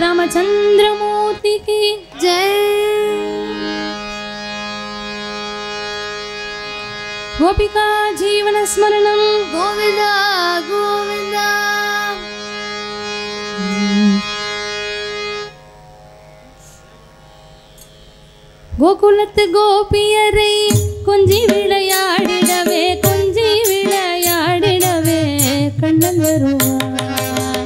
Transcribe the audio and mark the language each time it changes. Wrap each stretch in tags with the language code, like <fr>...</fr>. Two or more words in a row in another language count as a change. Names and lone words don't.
<hi>रामचंद्रमूर्ति की जय।</hi> <sa>गोपिका जीवन स्मरणं गोविंदा गोविंदा।</sa> <ta>கோகுலத்து கோபியரை கொஞ்சி விளையாடிடவே கொஞ்சி விளையாடிடவே கண்ணன் வருவான்.</ta>